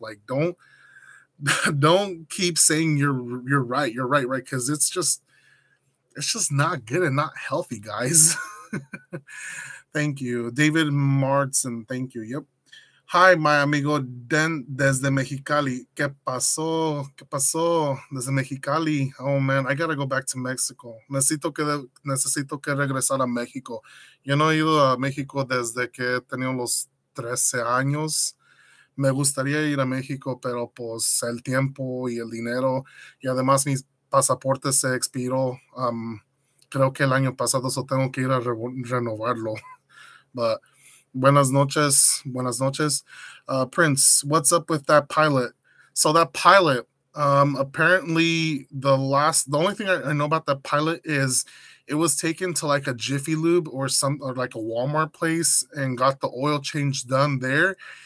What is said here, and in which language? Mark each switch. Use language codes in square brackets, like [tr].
[en] Like, don't keep saying you're right, right, because it's just not good and not healthy, guys. Thank you, David Martson. Thank you. Yep. Hi, my amigo Den [es] desde Mexicali. ¿Qué pasó? ¿Qué pasó? Desde Mexicali. [en] Oh man, I gotta go back to Mexico. [es] Necesito que regresar a México. Yo no he ido a México desde que he tenido los 13 años. Me gustaría ir a México, pero pues el tiempo y el dinero, y además mi pasaporte se expiró, creo que el año pasado, so tengo que ir a renovarlo. But buenas noches. [en] Prince, what's up with that pilot? So that pilot, apparently the only thing I know about that pilot is it was taken to like a Jiffy Lube or like a Walmart place and got the oil change done there.